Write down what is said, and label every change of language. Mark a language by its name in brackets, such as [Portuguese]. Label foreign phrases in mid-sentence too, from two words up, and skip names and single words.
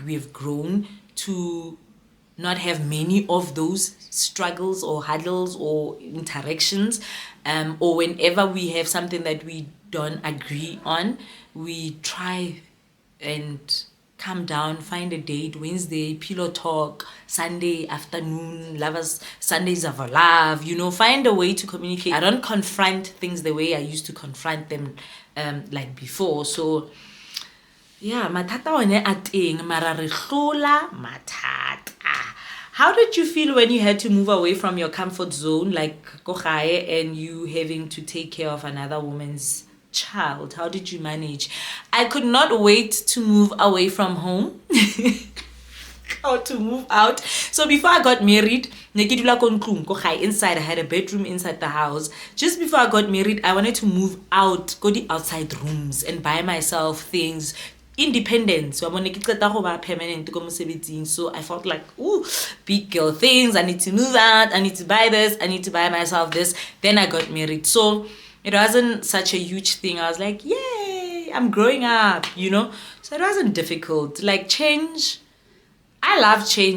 [English] We have grown to not have many of those struggles or hurdles or interactions, or whenever we have something that we don't agree on, we try and come down, find a date, Wednesday, pillow talk, Sunday afternoon, lovers, Sundays of our love, find a way to communicate. I don't confront things the way I used to confront them like before. So yeah, [Southern Sotho] matata one a teng, mara re hlola matata. [English] How did you feel when you had to move away from your comfort zone, like [Tswana] go gae, [English] and you having to take care of another woman's child? How did you manage? I could not wait to move away from home or to move out. So before I got married, inside, I had a bedroom inside the house. Just before I got married, I wanted to move out, go to outside rooms and buy myself things, independence. [Tswana] Wa bone ke qeta go ba permanent ko mosebetsing, [English] so I felt like, ooh, big girl things, I need to move out, I need to buy this, I need to buy myself this. Then I got married, so it wasn't such a huge thing. I was like, yay, I'm growing up, you know. So it wasn't difficult. Like change, I love change.